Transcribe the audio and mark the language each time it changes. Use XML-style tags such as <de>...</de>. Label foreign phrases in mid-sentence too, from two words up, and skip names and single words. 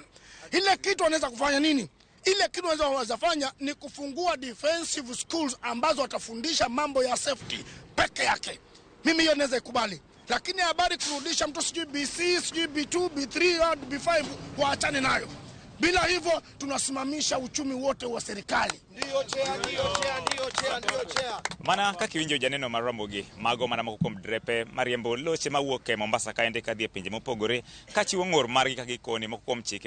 <sw>Ile kitu wanaweza kufanya nini? Ile kitu wanaweza fanya ni kufungua</sw> <en>defensive schools</en> <sw>ambazo watafundisha mambo ya safety peke yake. Mimi hiyo naweza ikubali. Lakini habari kurudisha mtu sijui BC, sijui B2, B3, B5 waachane nayo. Bila hivyo tunasimamisha uchumi wote wa serikali. Ndio chea.</sw> <luo>Mana kaki winjo janeno mar Ramogi, mago mana moko kuom drepe mariembo loche mawuok e Mombasa kaende kadhi e pinje mopogore, kachiwo ng'ur margi ka gikoni moko kuom chike</luo>